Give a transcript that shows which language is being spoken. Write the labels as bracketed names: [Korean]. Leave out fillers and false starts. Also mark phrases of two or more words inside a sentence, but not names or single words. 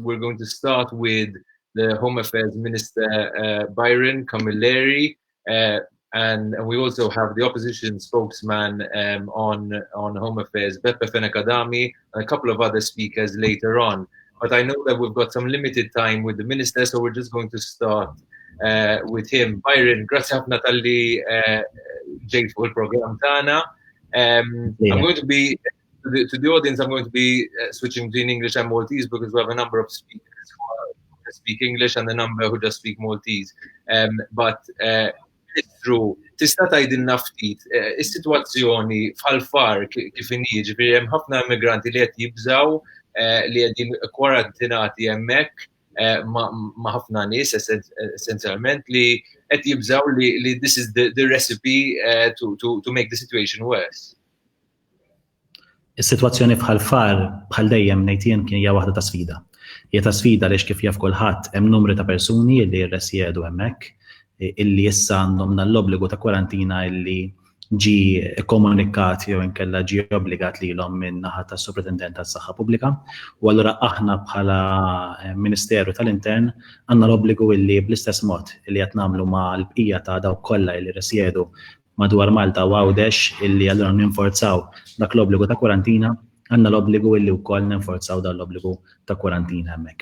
[English] We're going to start with the Home Affairs Minister, Byron, Camilleri, and we also have the opposition spokesman on Home Affairs, Beppe, Fenech, Adami, and a couple of other speakers later on. But I know that we've got some limited time with the Minister, so we're just going to start with him. [Maltese] Byron, grazie ħafna tal-li ġejt fuq il-program tagħna. [English] I'm going to be to the audience. I'm going to be switching between English and Maltese because we have a number of speakers who speak English and a number who just speak Maltese. But it's true. [Maltese] Tista' tgħidilna ftit is-sitwazzjoni f'Ħal Far kif inhi, ġifieri hemm ħafna immigranti li qed jibżgħu li qegħdin kwarantinati hemmhekk ma' ħafna nies essenzjalment li qed jibżgħu li [English] this is the recipe to make the situation worse. [Maltese] Is-sitwazzjoni f'Ħal Far bħal dejjem ngħid jien kien hija waħda ta' sfida. Hija ta' sfida għaliex kif jaf kulħadd hemm numri ta' persuni li rresjedu hemmhekk illi issa għandhom l-obbligu ta' kwarantina illi ġi komunikat jew inkella ġi obbligat lilhom minn naħa tas-Superintendent tas-Saħħa Pubblika, u allura aħna bħala Ministeru tal-Intern għandna l-obbligu illi bl-istess mod illi qed nagħmlu mal-bqija ta' dawk kollha li rresjedu madwar Malta u Għawdex illi allura ninforzaw dak l-obbligu ta' kwarantina, għandna l-obbligu illi wkoll ninforzaw dan l-obbligu ta' kwarantina hemmhekk.